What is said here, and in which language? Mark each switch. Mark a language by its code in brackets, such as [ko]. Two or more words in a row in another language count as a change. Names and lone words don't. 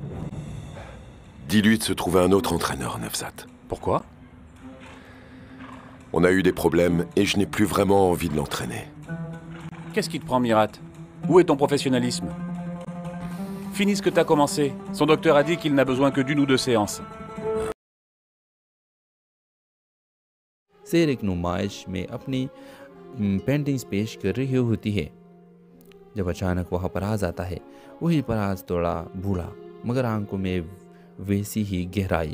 [fr] Dis-lui de se trouver un autre entraîneur, Nafzat. Pourquoi? On a eu des problèmes et je n'ai plus vraiment envie de l'entraîner. Qu'est-ce qui te prend, Mirat? Où est ton professionnalisme? Finis ce que t'as commencé. Son docteur a dit qu'il n'a besoin que d'une ou deux séances. [hi] शेर एक नुमाइश में अपनी पेंटिंग्स पेश कर रही होती है जब अचानक वहाँ पराज आता है। वही पराज थोड़ा बूढ़ा मगर आंखों में वैसी ही गहराई।